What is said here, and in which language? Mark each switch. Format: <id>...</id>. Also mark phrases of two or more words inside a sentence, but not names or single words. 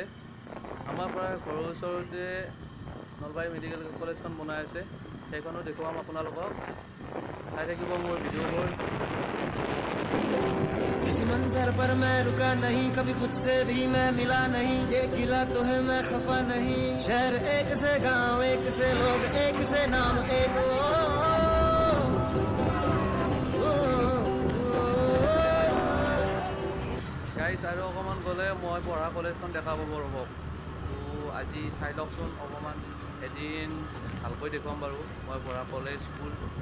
<as>আমাৰ পৰা ঘৰৰ ওচৰতে নলবাৰী মেডিকেল কলেজখন বনাই আছে, সেইখনো দেখুৱাম আপোনালোকক। চাই থাকিব মোৰ ভিডিঅ'বোৰ।</as> <hi>किसी मंजर पर मैं रुका नहीं, कभी खुद से भी मैं मिला नहीं, ये गिला तो है मैं खफा नहीं, शहर एक से गांव एक से लोग एक से नाम एक</hi> <as>গাইজ আৰু অকণমান গ'লে মই পঢ়া কলেজখন দেখা পাব ৰ'ব। তো আজি চাই লওকচোন অকণমান, এদিন ভালকৈ দেখুৱাম বাৰু মই পঢ়া কলেজ স্কুল।</as>